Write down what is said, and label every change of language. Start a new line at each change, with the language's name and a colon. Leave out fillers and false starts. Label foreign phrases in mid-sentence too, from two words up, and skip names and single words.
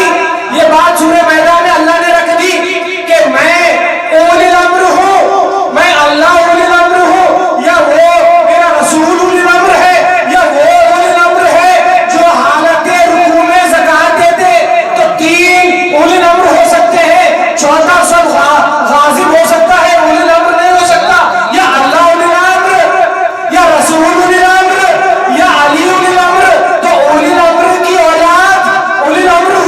Urdu: یہ بات سورہ میدان میں اللہ نے رکھ دی کہ میں
Arabic: اولی الامر
Urdu: ہوں, میں اللہ
Arabic: اولی الامر
Urdu: ہوں, یا وہ میرا رسول
Arabic: اولی الامر
Urdu: ہے, یا وہ
Arabic: اولی الامر
Urdu: ہے جو حالت رکوع میں زکات دیتے. تو 3
Arabic: اولی الامر
Urdu: ہو سکتے ہیں, چوتھا سب غاضب ہو سکتا ہے,
Arabic: اولی الامر
Urdu: نہیں ہو سکتا. یا اللہ
Arabic: اولی الامر,
Urdu: یا رسول
Arabic: اولی الامر,
Urdu: یا علی
Arabic: اولی الامر.
Urdu: تو
Arabic: اولی الامر
Urdu: کی اولاد
Arabic: اولی الامر